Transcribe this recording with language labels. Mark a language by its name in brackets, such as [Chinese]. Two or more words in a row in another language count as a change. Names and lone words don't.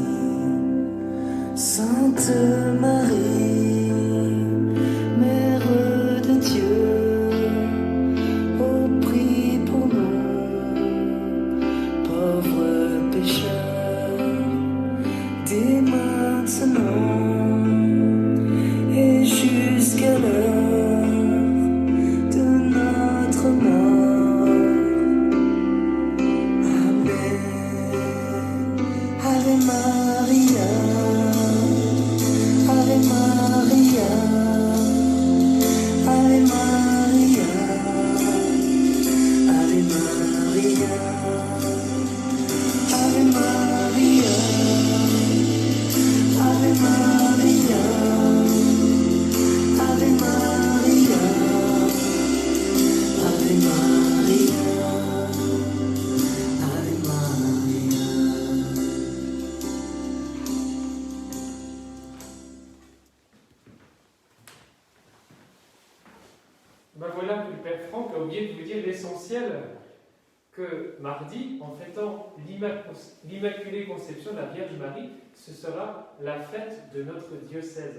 [French] Sainte Marie, Mère de Dieu, ô prie pour nous, pauvres pécheurs, dès maintenant et jusqu'à l'heure de notre mort. Amen. [Latin] Ave Maria, Ave Maria, Ave Maria, Ave Maria, Ave Maria, Ave Maria, Ave Maria, Ave Maria, Ave Maria. [French] Ben voilà que le Père Franck a oublié de vous dire l'essentiel, que mardi, en fêtant l'Immaculée Conception de la Vierge Marie, ce sera la fête de notre diocèse.